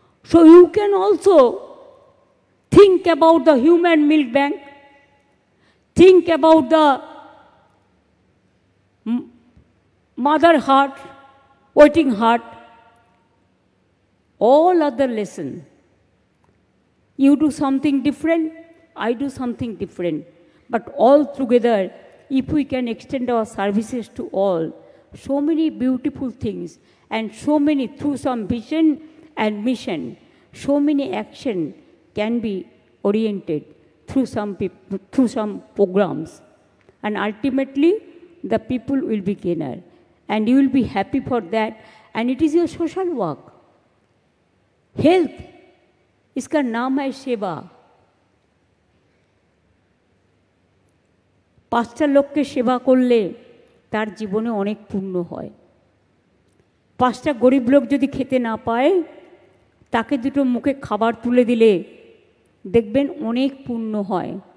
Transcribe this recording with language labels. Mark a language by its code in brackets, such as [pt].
[en] So you can also think about the human milk bank, think about the mother heart, waiting heart, all other lessons. You do something different, I do something different, but all together, if we can extend our services to all, so many beautiful things, and so many, through some vision and mission, so many action can be oriented through some programs, and ultimately the people will be gainer, and you will be happy for that, and it is your social work. [hi] Health, इसका नाम है सेवा। [bn] 5টা লোককে সেবা করলে তার জীবনে অনেক পুণ্য হয়। 5টা গরিব লোক যদি খেতে না পায়, তাকে দুটো মুখে খাবার তুলে দিলে দেখবেন অনেক পুণ্য হয়।